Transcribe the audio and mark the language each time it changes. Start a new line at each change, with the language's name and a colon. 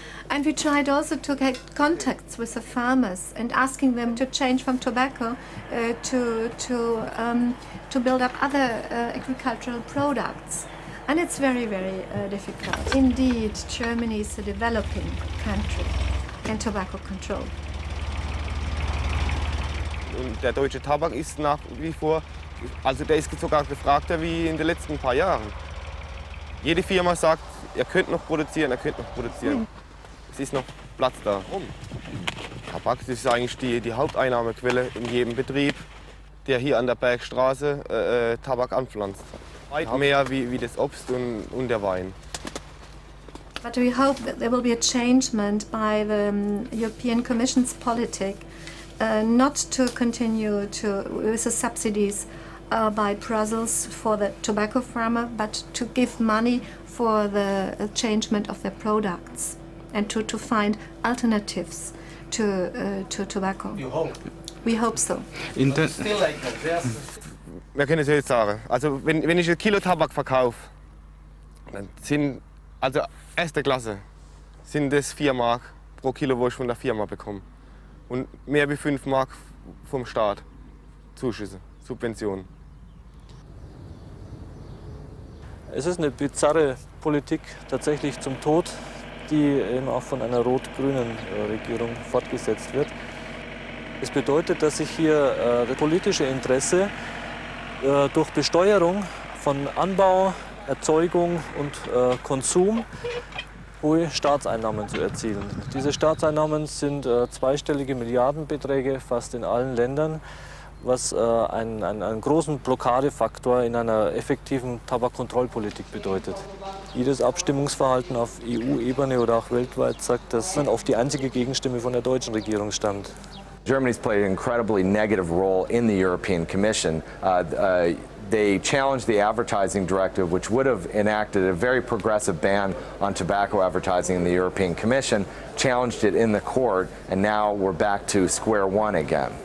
English: And we tried also to get contacts with the farmers and asking them to change from tobacco to build up other agricultural products. And it's very, very difficult. Indeed, Germany is a developing country in tobacco control.
German: Und der deutsche Tabak ist nach wie vor, also der ist sogar gefragter wie in den letzten paar Jahren. Jede Firma sagt, ihr könnt noch produzieren, ihr könnt noch produzieren. Es ist noch Platz da. Tabak, das ist eigentlich die Haupteinnahmequelle in jedem Betrieb, der hier an der Bergstraße Tabak anpflanzt. Weit mehr wie das Obst und der Wein.
English: But we hope that there will be a changement by the European Commission's politic, not to continue with the subsidies by Brussels for the tobacco farmer, but to give money for the changement of their products and to find alternatives to tobacco. You hope? We hope so.
German: Wir können es jetzt sagen. Also wenn ich ein Kilo Tabak verkaufe, dann sind also erste Klasse sind das 4 Mark pro Kilo, wo ich von der Firma bekomme. Und mehr wie 5 Mark vom Staat. Zuschüsse, Subventionen. Es ist eine bizarre Politik tatsächlich zum Tod, die eben auch von einer rot-grünen Regierung fortgesetzt wird. Es bedeutet, dass sich hier das politische Interesse durch Besteuerung von Anbau, Erzeugung und Konsum hohe Staatseinnahmen zu erzielen. Diese Staatseinnahmen sind zweistellige Milliardenbeträge fast in allen Ländern, was einen großen Blockadefaktor in einer effektiven Tabakkontrollpolitik bedeutet. Jedes Abstimmungsverhalten auf EU-Ebene oder auch weltweit sagt, dass man oft die einzige Gegenstimme von der deutschen Regierung stammt.
English: Germany's played an incredibly negative role in the European Commission. They challenged the advertising directive, which would have enacted a very progressive ban on tobacco advertising in the European Commission, challenged it in the court, and now we're back to square one again.